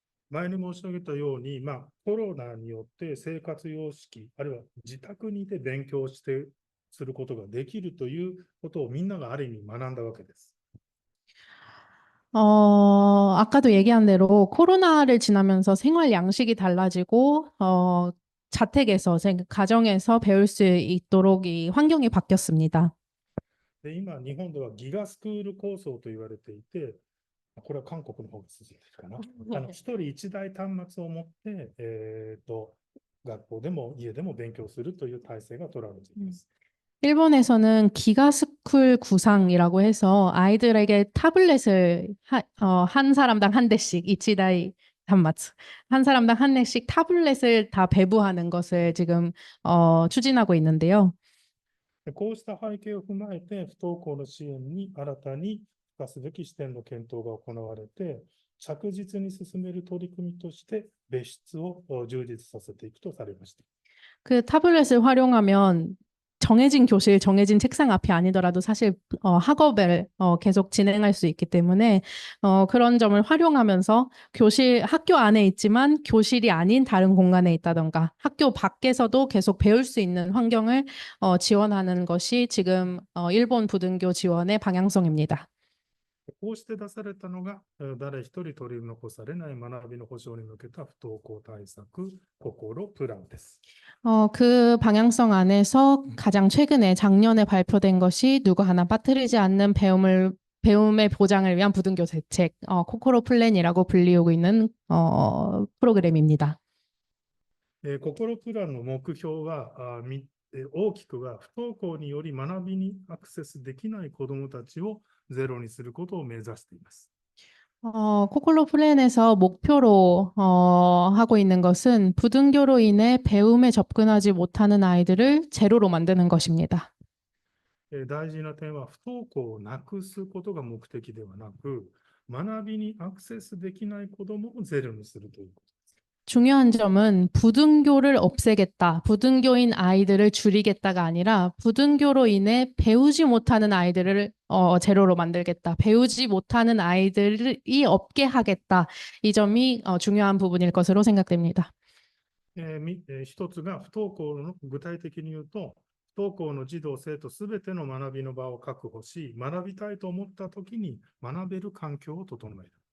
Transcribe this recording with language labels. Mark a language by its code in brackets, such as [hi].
[ja] 前に申し上げたように、コロナによって生活様式、あるいは自宅にて勉強することができるということをみんながある意味学んだわけです。 [ko] 아까도 얘기한 대로 코로나를 지나면서 생활 양식이 달라지고, 자택에서, 가정에서 배울 수 있도록 이 환경이 바뀌었습니다. [ja] で、今、日本ではギガスクール構想と言われていて、これは韓国の方が筋ですかな。一人一台端末を持って、学校でも家でも勉強するという体制が取られています。 [ko] 일본에서는 기가스쿨 구상이라고 해서 아이들에게 타블렛을 한 사람당 한 대씩 이치다이 단마츠 한 사람당 한 대씩 타블렛을 다 배부하는 것을 지금 추진하고 있는데요. [ja] こうした背景を踏まえて、不登校の支援に新たに付加すべき視点の検討が行われて、着実に進める取り組みとして別室を充実させていくとされました。 [ko] 그 타블렛을 활용하면 정해진 교실, 정해진 책상 앞이 아니더라도 사실 학업을 계속 진행할 수 있기 때문에 그런 점을 활용하면서 학교 안에 있지만 교실이 아닌 다른 공간에 있다던가 학교 밖에서도 계속 배울 수 있는 환경을 지원하는 것이 지금 일본 부등교 지원의 방향성입니다. [ja] こうして出されたのが、誰一人取り残されない学びの保障に向けた不登校対策、心プランです。 [ko] 그 방향성 안에서 가장 최근에 작년에 발표된 것이 누구 하나 빠뜨리지 않는 배움의 보장을 위한 부등교 대책, 코코로 플랜이라고 불리우고 있는 프로그램입니다. [ja] 心プランの目標は、大きくは不登校により学びにアクセスできない子どもたちをゼロにすることを目指しています。 [ko] 코콜로 플랜에서 목표로 하고 있는 것은 부등교로 인해 배움에 접근하지 못하는 아이들을 제로로 만드는 것입니다. [ja] 大事な点は不登校をなくすことが目的ではなく、学びにアクセスできない子どもをゼロにするということです。 [ko] 중요한 점은 부등교를 없애겠다, 부등교인 아이들을 줄이겠다가 아니라 부등교로 인해 배우지 못하는 아이들을 제로로 만들겠다, 배우지 못하는 아이들이 없게 하겠다. 이 점이 중요한 부분일 것으로 생각됩니다. [ja] 一つが不登校の具体的に言うと、不登校の児童生徒すべての学びの場を確保し、学びたいと思ったときに学べる環境を整える。